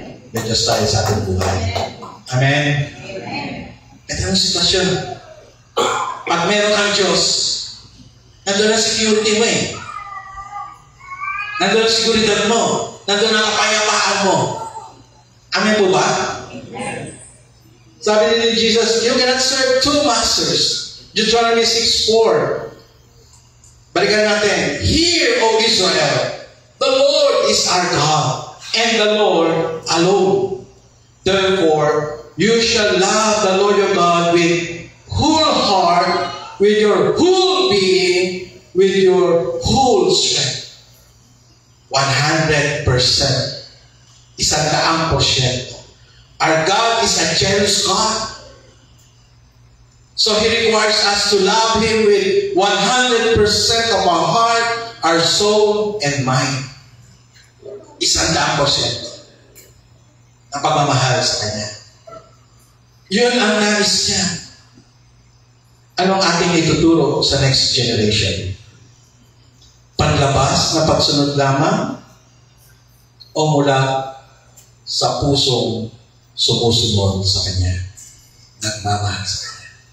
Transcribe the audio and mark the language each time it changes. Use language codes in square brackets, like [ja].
[tl] May Diyos tayo sa ating buhay. Amen? Ito ang sitwasyon. Pag meron kang Diyos, nandun ang security mo eh. Nandun ang seguridad mo. Nandun ang kapayapaan mo. Amen po ba? Sabi ni Jesus, [en] you cannot serve two masters. Deuteronomy 6:4. [tl] Balikan natin. [en] Hear, O Israel, the Lord is our God, and the Lord alone. Therefore, you shall love the Lord your God with whole heart, with your whole being, with your whole strength. 100%. 100%. Our God is a jealous God. So He requires us to love Him with 100% of our heart, our soul, and mind. [tl] 100% ang pagmamahal sa Kanya. Yun ang nais niya. Anong ating ituturo sa [en] next generation? [tl] Panlabas na pagsunod lamang o mula sa pusong sumusunod sa Kanya, nagmamahal sa Kanya?